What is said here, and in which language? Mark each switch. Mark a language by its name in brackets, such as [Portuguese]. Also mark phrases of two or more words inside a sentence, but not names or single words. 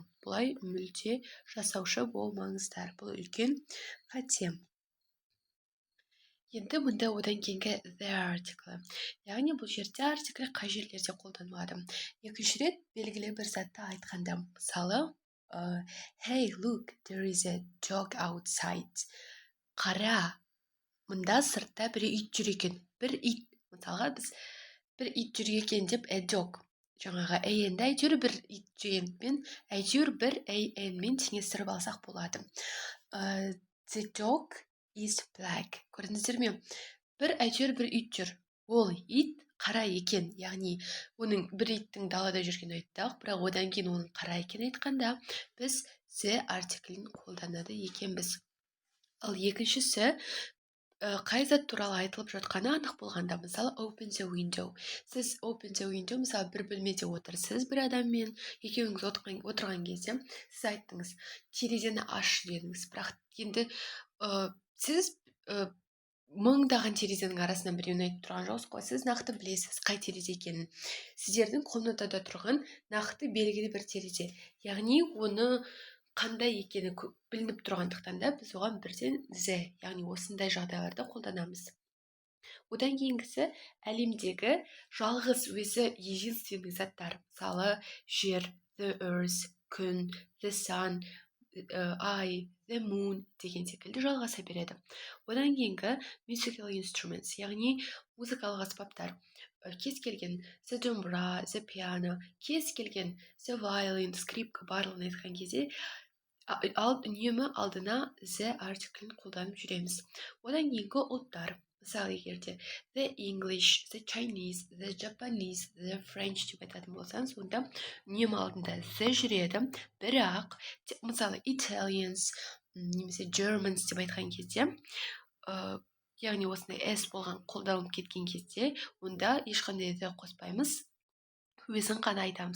[Kazakh] Бұлай мүлде жасаушы болмаңыздар. Бұл үлкен қате. Енді мұнда одан кейінгі [English] the article. [Kazakh] Яғни бұл жерде артикль қай жерлерде қолданылады. Екінші рет белгілі бір затты айтқанда, мысалы [English] hey, look, there is a dog outside. [Kazakh] Қара, мұнда сыртта бір ит жүр екен. Бір ит. Мысалға біз бір ит жүр екен деп [English] a dog. [Kazakh] Жаңағы a-ді әйтеуір бір ит жүргенмен, әйтеуір бір a-мен теңестіріп алсақ болады. [English] The dog is black. [Kazakh] Көрдіңіздер ме? Әйтеуір бір ит жүр. Ол ит қара екен, яғни оның бір иттің далада жүрген айттық, бірақ одан кейін оның қара екен айтқанда, біз the артиклін қолданады екенбіз. Ал екіншісі, қай зат туралы айтылып жатқаны анық болғанда, мысалы [English] open the window. Сіз open the window, [Kazakh] мысалы бір бөлмеде отырсыз бір адаммен, екеуіңіз отырған кезде, сіз айттыңыз, терезені аш дедіңіз, бірақ енді сіз мыңдаған терезенің арасынан біреуін айтып тұрған жоқсыз ғой, сіз нақты білесіз қай терезе екенін. Сіздердің комнатада тұрған нақты белгілі бір терезе. Яғни оны қандай екені білініп тұрғандықтан да біз оған бірден the, яғни осындай жағдайларда қолданамыз. Одан кейінгісі әлемдегі жалғыз өзі единственный заттар. Мысалы жер, [English] the earth, күн, the sun, I, the moon [Kazakh] деген секілді жалғаса береді. Одан кейінгі [English] musical instruments, [Kazakh] яғни музыкалық аспаптар. Кез келген the домбыра, [English] the piano, [Kazakh] кез келген [English] the violin, [Kazakh] скрипка барлығын айтқан кезде үнемі алдына the артиклін қолданып жүреміз. Одан кейінгі ұлттар. Мысалы егерде [English] the English, the Chinese, the Japanese, the French [Kazakh] деп айтатын болсаңыз, онда үнемі алдында the жүреді, бірақ мысалы Italians немесе Germans деп айтқан кезде яғни осындай s болған қолданылып кеткен кезде онда ешқандай the қоспаймыз, өзін ғана айтамыз.